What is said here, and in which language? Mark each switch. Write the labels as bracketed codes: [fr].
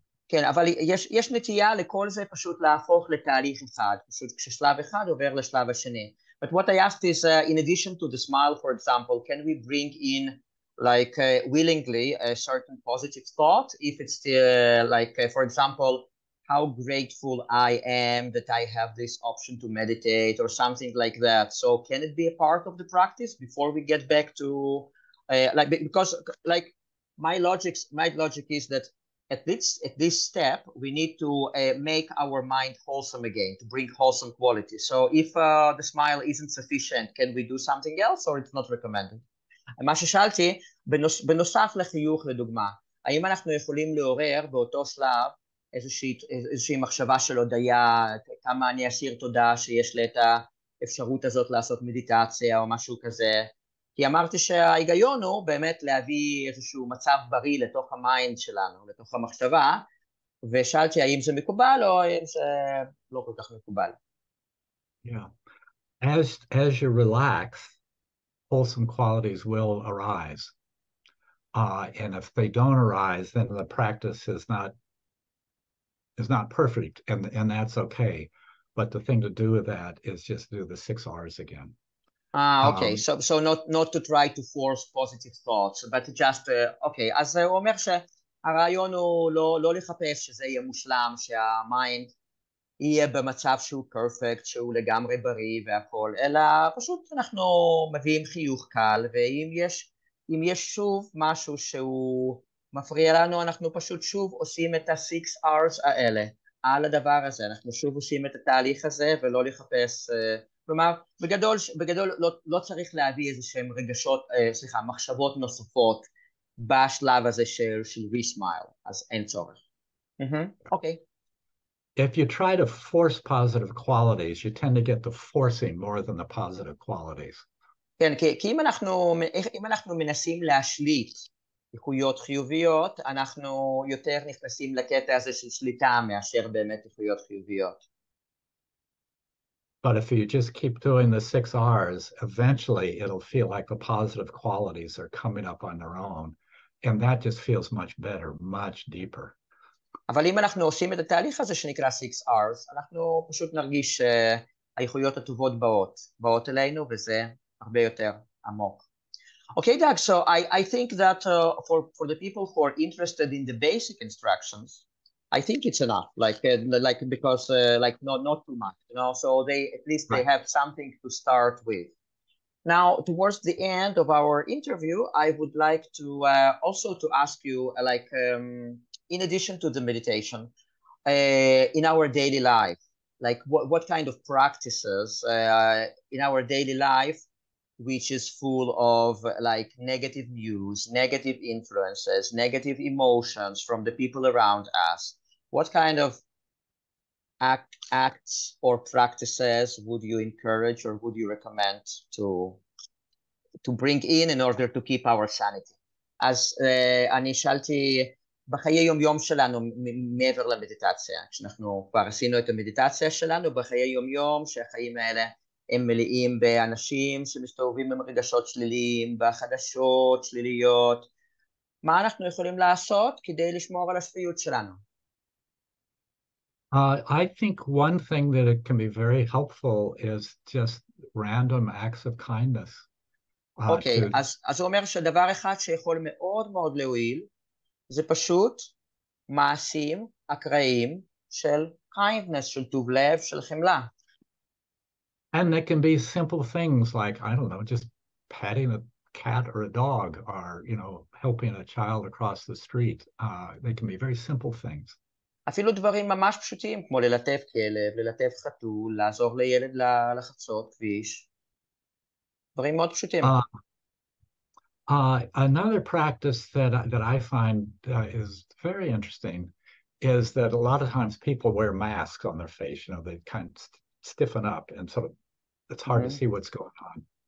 [he] כן, אבל יש נטייה לכל זה פשוט להפוך לתהליך אחד, פשוט כששלב אחד עובר לשלב השני. [en] But what I asked is, in addition to the smile, for example, can we bring in like willingly a certain positive thought if it's still like, for example, how grateful I am that I have this option to meditate or something like that. So can it be a part of the practice before we get back to like, because like my logic is that at this step we need to make our mind wholesome again, to bring wholesome quality. So if the smile isn't sufficient, can we do something else or it's not recommended? [he] מה ששאלתי, בנוסף לחיוך לדוגמה, האם אנחנו יכולים לעורר באותו שלב איזושהי מחשבה של הודיה, כמה אני אשיר תודה שיש לי את האפשרות הזאת לעשות מדיטציה או משהו כזה, כי אמרתי שההיגיון הוא באמת להביא איזשהו מצב בריא לתוך המיינד שלנו, לתוך המחשבה, ושאלתי האם זה מקובל או האם זה לא כל כך מקובל. [en] Yeah. As you relax, wholesome qualities will arise. And if they don't arise, then the practice is not perfect, and that's okay. But the thing to do with that is just do the 6 R's again. Okay. So not to try to force positive thoughts, but just okay. [he] אז הוא אומר שהרעיון הוא לא לחפש שזה יהיה מושלם, שהמיינד יהיה במצב שהוא פרפקט, שהוא לגמרי בריא והכל, אלא פשוט אנחנו מביאים חיוך קל, ואם יש שוב משהו שהוא מפריע לנו, אנחנו פשוט שוב עושים את ה-6 R's האלה על הדבר הזה, אנחנו שוב עושים את התהליך הזה ולא לחפש, כלומר בגדול לא צריך להביא איזה שהם מחשבות נוספות בשלב הזה של re-smile, אז אין צורך. אוקיי. [en] If you try to force positive qualities, you tend to get the forcing more than the positive qualities. [he] כן, כי אם אנחנו מנסים להשליט איכויות חיוביות, אנחנו יותר נכנסים לקטע הזה של שליטה מאשר באמת איכויות חיוביות. [en] But if you just keep doing the 6 R's, eventually it'll feel like the positive qualities are coming up on their own. And that just feels much better, much deeper. [he] אבל אם אנחנו עושים את התהליך הזה שנקרא 6 R's, אנחנו פשוט נרגיש שהאיכויות הטובות באות אלינו, וזה הרבה יותר עמוק. [en] Okay, Doug, so I think that for the people who are interested in the basic instructions, I think it's enough, because not too much, you know, so at least they have something to start with. Now, towards the end of our interview, I would like to also to ask you, in addition to the meditation, in our daily life, like what kind of practices in our daily life, which is full of like negative news, negative influences, negative emotions from the people around us, what kind of acts or practices would you encourage or would you recommend to bring in order to keep our sanity? [he] אז אני שאלתי, בחיי יום-יום שלנו מעבר למדיטציה, כשאנחנו כבר עשינו את המדיטציה שלנו, בחיי יום-יום שהחיים האלה הם מלאים באנשים שמסתובבים עם רגשות שליליים, בחדשות שליליות, מה אנחנו יכולים לעשות כדי לשמור על השפיות שלנו? [en] I think one thing that it can be very helpful is just random acts of kindness. [he] אוקיי, אז הוא אומר שדבר אחד שיכול מאוד מאוד להועיל, זה פשוט מעשים אקראיים של kindness, של טוב לב, של חמלה. [en] And it can be simple things like, I don't know, just patting a cat or a dog, or, you know, helping a child across the street. They can be very simple things. [he] אפילו דברים ממש פשוטים, כמו ללטף כלב, ללטף חתול, לעזור לילד לחצות כביש. דברים מאוד פשוטים. [en] Another practice that I find is very interesting is that a lot of times people wear masks on their face. You know, they kind of stiffen up, and so it's hard to see what's going on.